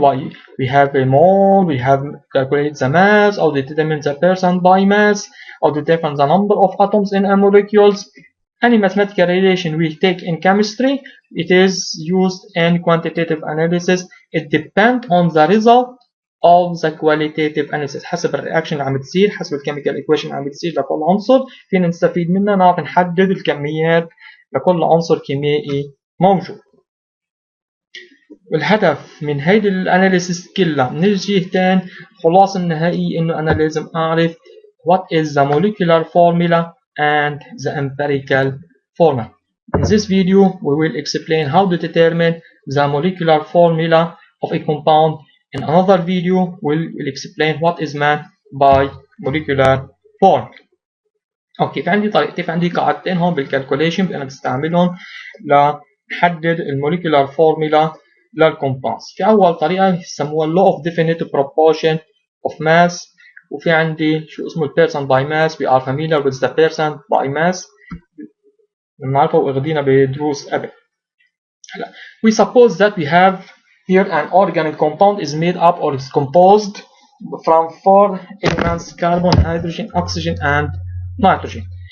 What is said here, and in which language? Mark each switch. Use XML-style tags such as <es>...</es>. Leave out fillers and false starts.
<en>Why we have a mole, we have calculate the mass, or determine the percent by mass, or determine the number of atoms in a molecules. Any mathematical relation we take in chemistry, it is used in quantitative analysis. It depends on the result of the qualitative analysis.</en> <ar>حسب الرياكشن اللي عم بتصير، حسب الكيميكال ايكويشن اللي عم بتصير لكل عنصر، فينا نستفيد منها نعرف نحدد الكميات لكل عنصر كيميائي موجود. والهدف من هيدي الاناليسيس كلها من الجهتين، خلاصة النهائية انه انا لازم اعرف</ar> <en>what is the molecular formula and the empirical formula. In this video we will explain how to determine the molecular formula of a compound. In another video we will explain what is meant by molecular formula.</en> <ar>اوكي، في عندي طريقتين، في عندي قاعدتين هون بالكالكوليشن انا بستعملهم لحدد الموليكولار فورمولا للكومباوندز. في اول طريقه يسموها</ar> <en>law of definite proportion of mass،</en> <ar>وفي عندي شو اسمه percent by mass.</ar> <en>we are familiar with the percent by mass،</en> <ar>بنعرفه واخدينها بدروس قبل. هلا</ar> <en>we suppose that we have here an organic compound is made up or is composed from 4 elements: carbon, hydrogen, oxygen and nitrogen.</en>